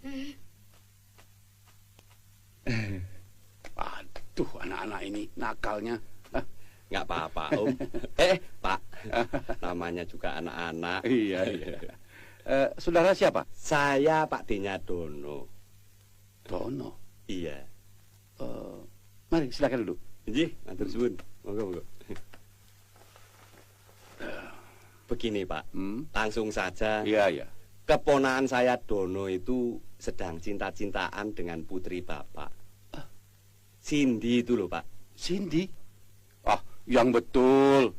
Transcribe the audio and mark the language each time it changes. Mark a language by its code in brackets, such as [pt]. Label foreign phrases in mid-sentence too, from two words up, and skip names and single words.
[id] Aduh, anak-anak ini nakalnya. Nggak apa-apa, Om. Pak. Namanya juga anak-anak. Iya. Saudara siapa? Saya Pak D-nya Dono. Dono. Iya. Mari, silakan dulu. [jv] Nggih, matur suwun. [id] Monggo. Begini, Pak. Langsung saja. Iya. Keponakan saya Dono itu sedang cinta-cintaan dengan putri Bapak. Cindy itu loh, Pak. Cindy? Ah, yang betul.